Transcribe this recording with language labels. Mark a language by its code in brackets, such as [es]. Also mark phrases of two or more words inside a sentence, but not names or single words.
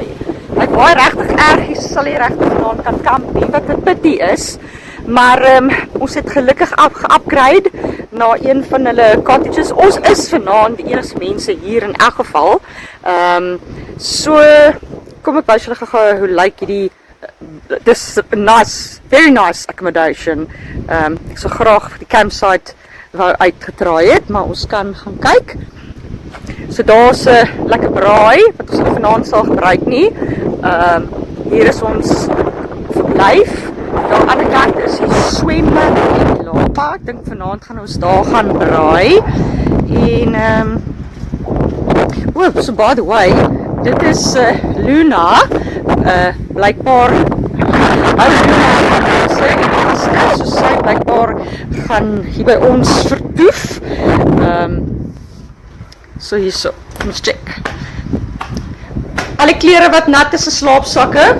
[af] Hy waai regtig erg, jy sal nie regtig vanaand kan kamp nie, wat 'n pity is. Maar ons het gelukkig geupgrade na een van hulle cottages. Ons is vanaand die enigste mense hier in elk geval. So, kom ek wys julle gou hoe lyk hierdie, dis nice, [en] very nice accommodation. [af] Ek sou graag die campsite wou uitgetraai het, maar ons kan gaan kyk. So daar's 'n lekker braai, wat ons vanaand sal gebruik nie. Hier is ons verblyf. Daar aan die ander kant is die swembad en die lapa. Ek dink vanaand gaan ons daar gaan braai. En so [en] by the way, [af] dit is Luna. Blykbaar Luna so sy blykbaar gaan hier by ons vertoef. So hierso, kom ons check. Alle klere wat nat is, slaapsakke.